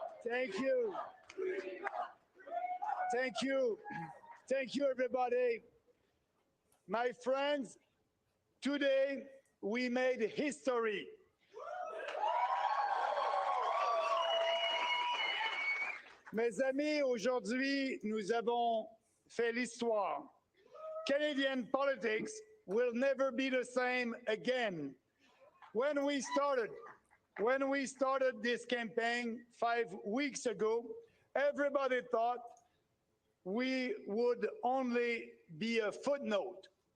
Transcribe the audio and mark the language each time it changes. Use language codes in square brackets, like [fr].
[en] Thank you. Thank you. Thank you, everybody. My friends, today we made history. [fr] Mes amis, aujourd'hui, nous avons fait l'histoire. [en] Canadian politics will never be the same again. When we started this campaign 5 weeks ago, everybody thought we would only be a footnote.